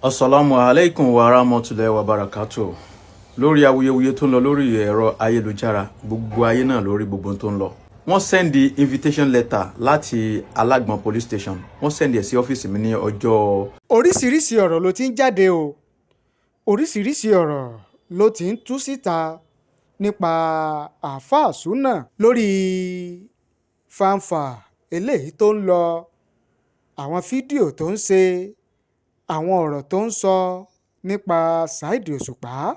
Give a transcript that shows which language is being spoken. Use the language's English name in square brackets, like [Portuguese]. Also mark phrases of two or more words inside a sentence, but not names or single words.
[Arabic] السلام عليكم ورحمة الله وبركاته. [Yoruba] Lórí awuyewuye tó ń lọ lórí ẹ̀rọ ayélujára, gbogbo ayé náà lórí gbogbo tó ń lọ. Wọ́n sẹ́ndì [English] invitation letter [Yoruba] láti Alagbon police station. Wọ́n sẹ́ndì ẹ̀ sí ọ́fíìsì mi ní ọjọ́. Oríṣiríṣi ọ̀rọ̀ ló ti ń jáde o. Oríṣiríṣi ọ̀rọ̀ ló ti ń tú síta nípa Alfa Suna lórí fanfa eléyìí tó ń lọ, àwọn fídíò tó ń ṣe, àwọn ọ̀rọ̀ tó ń sọ nípa Saheed Osupa.